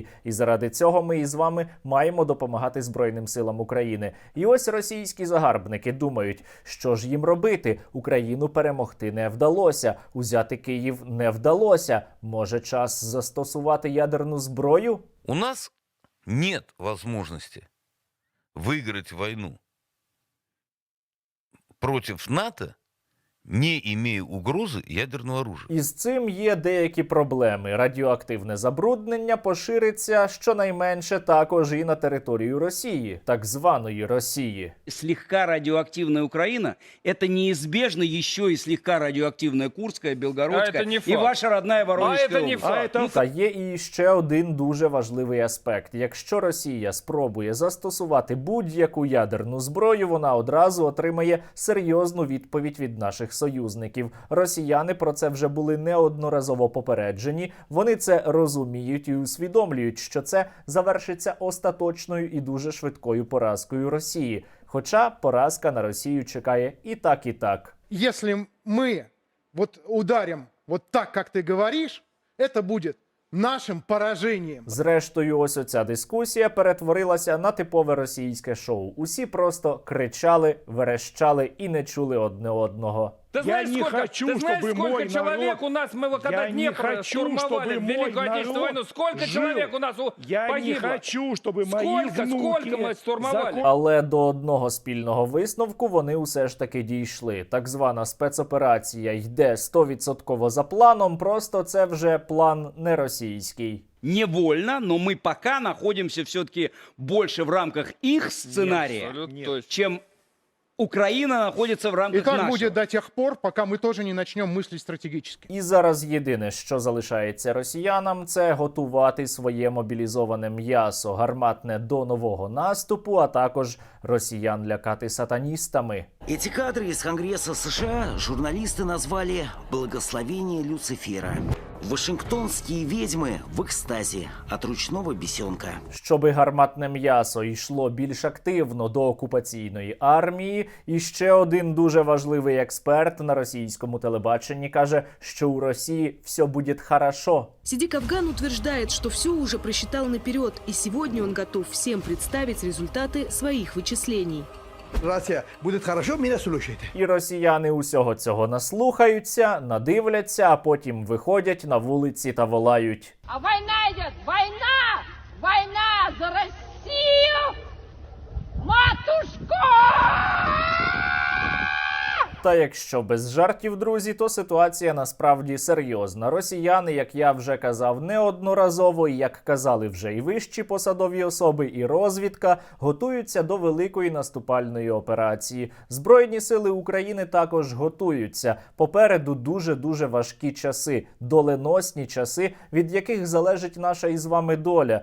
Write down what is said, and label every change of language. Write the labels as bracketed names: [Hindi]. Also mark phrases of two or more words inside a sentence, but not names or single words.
[Ukrainian] І заради цього ми із вами маємо допомагати Збройним силам України. І ось російські загарбники думають, що ж їм робити? Україну перемогти не вдалося, узяти Київ не вдалося. Може, час застосувати ядерну зброю? [Russian] У нас нет возможности выиграть войну против НАТО, не имея угрозы ядерного оружия. [Ukrainian] Із цим є деякі проблеми. Радіоактивне забруднення пошириться щонайменше також і на територію Росії, так званої Росії. [Russian] Слегка радиоактивная Украина – это неизбежно еще и слегка радиоактивная Курская, Белгородская А это не и факт. ваша родная Воронежская А это не область. факт. [Ukrainian] Та є і ще один дуже важливий аспект. Якщо Росія спробує застосувати будь-яку ядерну зброю, вона одразу отримає серйозну відповідь від наших союзників. Росіяни про це вже були неодноразово попереджені. Вони це розуміють і усвідомлюють, що це завершиться остаточною і дуже швидкою поразкою Росії. Хоча поразка на Росію чекає і так, і так. [Russian] Если мы вот ударим вот так, как ты говоришь, это будет нашим поражением. [Ukrainian] Зрештою, ось оця дискусія перетворилася на типове російське шоу. Усі просто кричали, верещали і не чули одне одного. [Russian] Ты Я знаешь, не сколько, хочу, ты знаешь, чтобы сколько мой человек народ- у нас, мы когда Я не Днепр хочу, штурмовали чтобы в мой Великую Отечественную народ войну, сколько жил. человек у нас Я погибло? не хочу, чтобы мои Сколько внуки... мы штурмовали? [Ukrainian] Але до одного спільного висновку вони усе ж таки дійшли. Так звана спецоперація йде 100% за планом, просто це вже план не російський. [Russian] Невольно, но мы пока находимся все-таки больше в рамках их сценария, Абсолютно точно. чем Украина находится в рамках И так нашего. будет до тех пор, пока мы тоже не начнем мыслить стратегически. [Ukrainian] І зараз єдине, що залишається росіянам, це готувати своє мобілізоване м'ясо, гарматне до нового наступу, а також росіян лякати сатаністами. [Russian] Эти кадры из Конгресса США журналисты назвали «Благословение Люцифера». Вашингтонские ведьмы в экстазе от ручного бесенка. [Ukrainian] Щоби гарматне м'ясо йшло більш активно до окупаційної армії, і ще один дуже важливий експерт на російському телебаченні каже, що у Росії все буде хорошо. [Russian] Сидик Афган утверждает, что все уже просчитал наперед, и сегодня он готов всем представить результаты своих вычислений. Рация, будет хорошо, меня слушайте. [Ukrainian] І росіяни усього цього наслухаються, надивляться, а потім виходять на вулиці та волають. [Russian] А война идет! Война! Война за Россию! Матушку! [Ukrainian] Та якщо без жартів, друзі, то ситуація насправді серйозна. Росіяни, як я вже казав неодноразово, і як казали вже і вищі посадові особи, і розвідка, готуються до великої наступальної операції. Збройні сили України також готуються. Попереду дуже-дуже важкі часи, доленосні часи, від яких залежить наша із вами доля.